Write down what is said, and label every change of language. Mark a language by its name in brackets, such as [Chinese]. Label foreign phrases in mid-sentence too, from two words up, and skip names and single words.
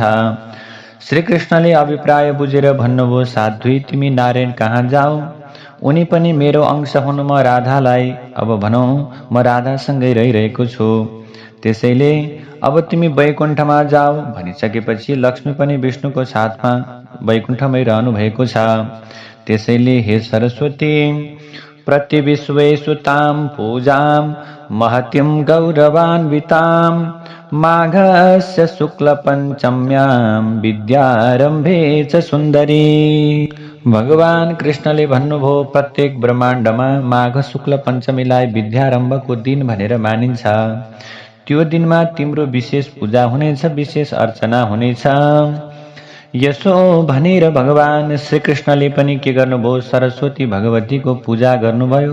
[Nepali] श्रीकृष्णले अभिप्राय बुझेर भन्नुभयो, साध्वी, तिमी नारायण कहाँ जाऊ, उनी पनि मेरो अंश हुन्। म राधालाई अब भनौँ, म राधासँगै रहिरहेको छु, त्यसैले अब तिमी वैकुण्ठमा जाऊ। भनिसकेपछि लक्ष्मी पनि विष्णुको साथमा वैकुण्ठमै रहनु भएको छ। त्यसैले हे सरस्वती, [Sanskrit] प्रतिविश्वेषु तां पूजां महतीं गौरवान्वितां, माघस्य शुक्लपञ्चम्यां विद्यारम्भे च सुन्दरी। [Nepali] भगवान कृष्णले भन्नुभयो, प्रत्येक ब्रह्माण्डमा माघ शुक्ल पञ्चमीलाई विद्यारम्भको दिन भनेर मानिन्छ। त्यो दिनमा तिम्रो विशेष पूजा हुनेछ, विशेष अर्चना हुनेछ। यसो भनेर भगवान श्रीकृष्णले पनि के गर्नुभयो, सरस्वती भगवतीको पूजा गर्नुभयो।